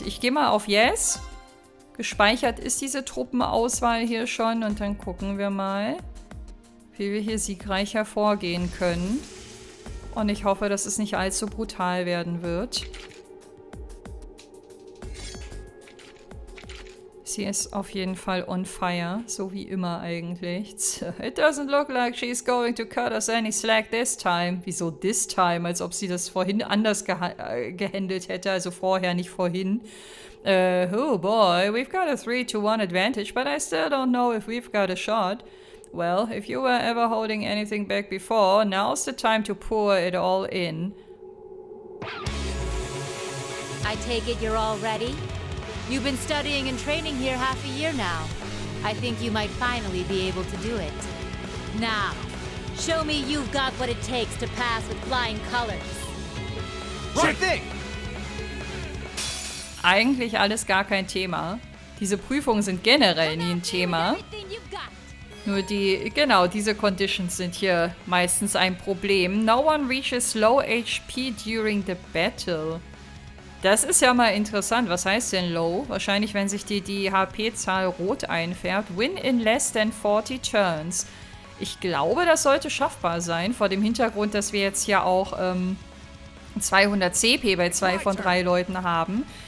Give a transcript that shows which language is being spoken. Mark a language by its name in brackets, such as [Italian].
[German] Ich gehe mal auf Yes. Gespeichert ist diese Truppenauswahl hier schon und dann gucken wir mal, wie wir hier siegreich hervorgehen können. Und ich hoffe, dass es nicht allzu brutal werden wird. Sie ist auf jeden Fall [English] on fire, [German] so wie immer eigentlich. [English] It doesn't look like she's going to cut us any slack this time. [German] Wieso [English] this time? [German] Als ob sie das vorhin anders gehandelt hätte, also vorher, nicht vorhin. [English] Oh boy, we've got a 3-to-1 advantage, but I still don't know if we've got a shot. Well, if you were ever holding anything back before, now's the time to pour it all in. I take it you're all ready? You've been studying and training here half a year now. I think you might finally be able to do it. Now, show me you've got what it takes to pass with flying colors. Sure thing! [German] Eigentlich alles gar kein Thema. Diese Prüfungen sind generell nie ein Thema. Nur diese Conditions sind hier meistens ein Problem. [English] No one reaches low HP during the battle. [German] Das ist ja mal interessant. Was heißt denn low? Wahrscheinlich, wenn sich die HP-Zahl rot einfärbt. [English] Win in less than 40 turns. [German] Ich glaube, das sollte schaffbar sein. Vor dem Hintergrund, dass wir jetzt hier auch 200 CP bei 2 von 3 Leuten haben.